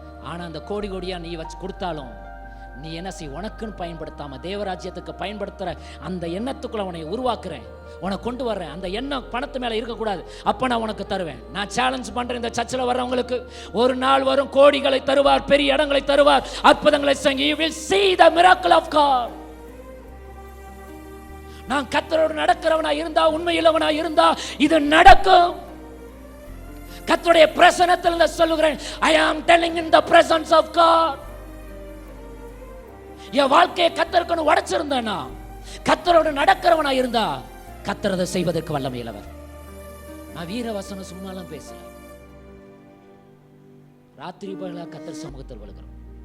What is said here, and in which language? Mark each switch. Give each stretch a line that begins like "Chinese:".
Tamil: ஆனா அந்த கோடி கோடியா நீ வச்சு கொடுத்தாலும் நீ என்ன செய், உனக்குன்னு பயன்படுத்தாம தேவராஜ்யத்துக்கு பயன்படுத்துற அந்த எண்ணத்துக்குள்ள உன்னை உருவாக்குறேன், உனக்கு கொண்டு வர்றேன். அந்த எண்ணம் பணத்து மேல இருக்கக்கூடாது, அப்ப நான் உனக்கு தருவேன். நான் சேலஞ்ச் பண்றேன், இந்த சர்ச்சில் வர்றவங்களுக்கு ஒரு நாள் வரும் கோடிகளை தருவார், பெரிய இடங்களை தருவார், அற்புதங்களை செய்ய.
English: You will see the miracle of God.
Tamil: நான் கர்த்தரோடு நடக்கிறவனா இருந்தா, உண்மையுள்ளவனா இருந்தா இது நடக்கும். கர்த்தருடைய பிரசன்னத்தில் சொல்லுகிறேன்,
English: I am telling in the presence of God.
Tamil: என் வாழ்க்கையை கர்த்தருக்கு உடைச்சிருந்தேன்னா, கர்த்தரோடு நடக்கிறவனா இருந்தா கர்த்தர் அதை செய்வதற்கு வல்லமையுள்ளவர். நான் வீரவசனம் சும்மாலாம் பேசல, ராத்திரி போல கர்த்தர் சமூகத்தில் விழுகிறோம்.